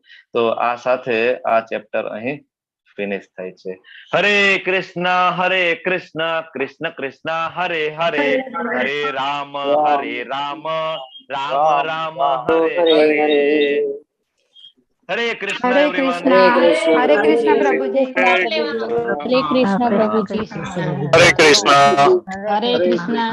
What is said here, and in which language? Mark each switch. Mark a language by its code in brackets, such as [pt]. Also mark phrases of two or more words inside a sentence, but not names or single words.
[gu] તો આ સાથે આ ચેપ્ટર અહીં ફિનિશ થાય છે. હરે કૃષ્ણ કૃષ્ણ કૃષ્ણ હરે હરે, હરે રામ રામ રામ હરે હરે. [en] હરે કૃષ્ણ everyone. [hi] हरे कृष्ण प्रभुजी। हरे कृष्ण हरे कृष्ण।